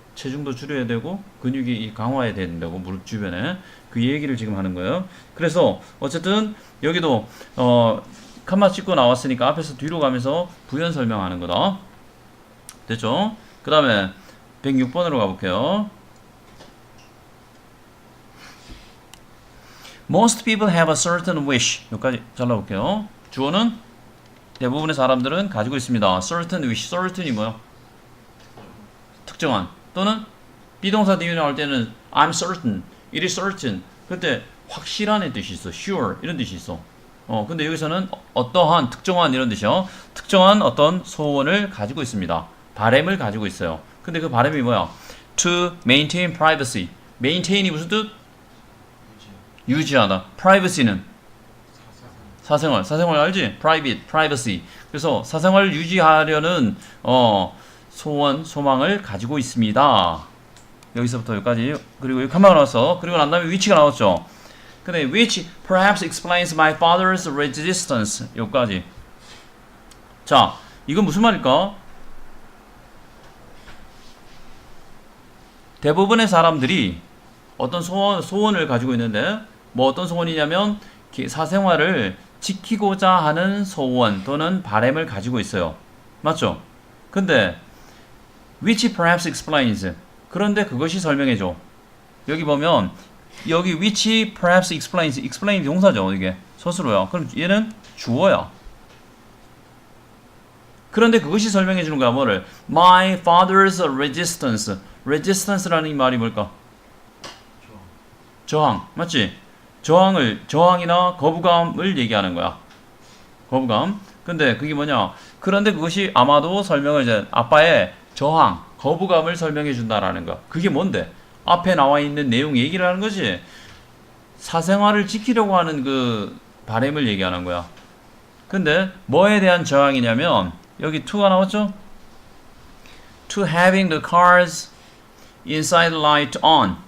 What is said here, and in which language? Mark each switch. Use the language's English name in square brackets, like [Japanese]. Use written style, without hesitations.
[Korean] 체중도 줄여야 되고 근육이 강화해야 된다고 무릎 주변에 그 얘기를 지금 하는 거예요. 그래서 어쨌든 여기도 칸마 찍고 나왔으니까 앞에서 뒤로 가면서 부연 설명하는 거다. 됐죠? 그 다음에 106번으로 가볼게요. [English] Most people have a certain wish. [Korean] 여기까지 잘라볼게요. 주어는 대부분의 사람들은 가지고 있습니다. [English] certain wish. [Korean] certain이 뭐야? 특정한. 또는 비동사 뒤에 나올 때는 [English] I'm certain, it is certain. [Korean] 그때 확실한의 뜻이 있어. sure 이런 뜻이 있어. 근데 여기서는 어떠한, 특정한 이런 뜻이요. 특정한 어떤 소원을 가지고 있습니다. 바램을 가지고 있어요. 근데 그 바램이 뭐야? [English] To maintain privacy. [Korean] maintain이 무슨 뜻? 유지하다. privacy는 사생활 알지? [English] private, privacy. [Korean] 그래서 사생활을 유지하려는 소원, 소망을 가지고 있습니다. 여기서부터 여기까지. 그리고 여기 칸마가 나왔어. 그리고 난 다음에 which가 나왔죠. [English] 근데 which perhaps explains my father's resistance. [Korean] 여기까지. 자, 이건 무슨 말일까? 대부분의 사람들이 어떤 소원을 가지고 있는데 뭐 어떤 소원이냐면 사생활을 지키고자 하는 소원 또는 바램을 가지고 있어요. 맞죠? 근데 [English] which perhaps explains. [Korean] 그런데 그것이 설명해줘. 여기 보면 여기 [English] which perhaps explains. [Korean] explain 동사죠. 이게 서술어야. 그럼 얘는 주어야. 그런데 그것이 설명해주는 거야. 뭐를? [English] My father's resistance. [Korean] resistance라는 이 말이 뭘까? 저항. 맞지? 저항이나 거부감을 얘기하는 거야. 거부감. 근데 그게 뭐냐? 그런데 그것이 아마도 설명을 이제 아빠의 저항, 거부감을 설명해 준다라는 거. 그게 뭔데? 앞에 나와 있는 내용 얘기를 하는 거지. 사생활을 지키려고 하는 그 바램을 얘기하는 거야. 근데 뭐에 대한 저항이냐면 여기 to가 나왔죠? [English] To having the cars inside light on.